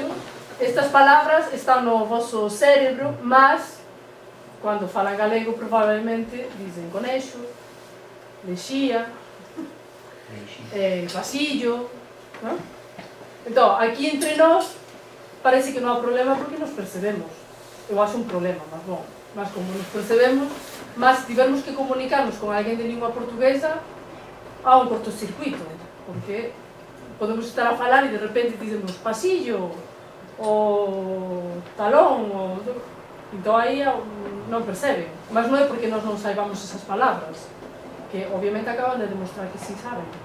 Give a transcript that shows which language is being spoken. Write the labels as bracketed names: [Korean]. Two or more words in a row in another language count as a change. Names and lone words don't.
[Galician] Estas palabras están no vosso cérebro, mas cando falan galego probablemente dicen conexo, lexía, pasillo, non? Entón, aquí entre nós parece que non há problema porque nos percebemos. Eu acho un problema, mas bon, mas como nos percebemos, mas tivermos que comunicarnos con alguén de lingua portuguesa, há un cortocircuito, porque podemos estar a falar e de repente dicemos pasillo, o talón, o... Entón aí non perceben, mas non é porque nós non saibamos esas palabras, que obviamente acaban de demostrar que sí saben.